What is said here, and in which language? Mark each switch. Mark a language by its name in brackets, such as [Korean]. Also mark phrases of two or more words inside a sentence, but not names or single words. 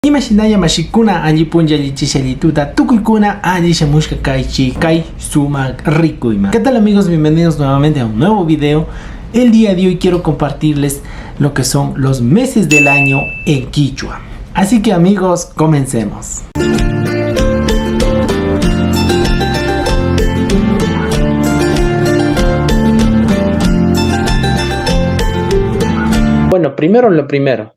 [Quechua] Imashinaya mashikuna allipunlla allichishallituta tukuykuna allishamushka kaichi kai sumak rikuyma. [Spanish] ¿Qué tal amigos? Bienvenidos nuevamente a un nuevo video. El día de hoy quiero compartirles lo que son los meses del año en Quichua. Así que amigos, comencemos. Bueno, primero lo primero.